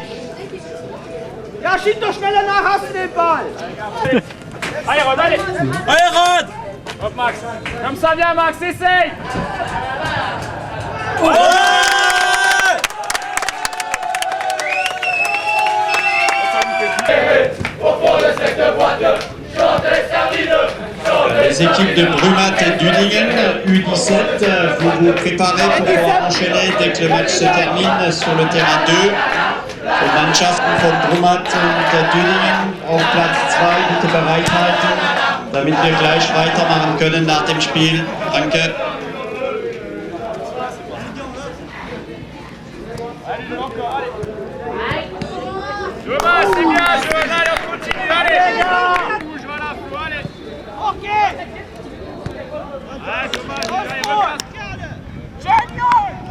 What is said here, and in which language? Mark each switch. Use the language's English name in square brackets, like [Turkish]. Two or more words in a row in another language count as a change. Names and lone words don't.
[German] Ja, schieb doch schneller nach, hast du den Ball! [French] Allez, Rod, allez! Allez, Rod! Hop, Max! Comme ça, viens, Max, essaye! Les équipes de Brumat et d'Udingen, U17, vous vous préparez pour pouvoir enchaîner dès que le match se termine sur le terrain 2. [German] Die Mannschaften von Brumat und Düdingen auf Platz 2 bitte bereithalten, damit wir gleich weitermachen können nach dem Spiel. Danke. [French] Thomas, c'est bien, Johanna, allez, on continue, allez! Bouge, voilà, Flo, allez! Ok! Allez, Thomas, allez, repasse! Génial!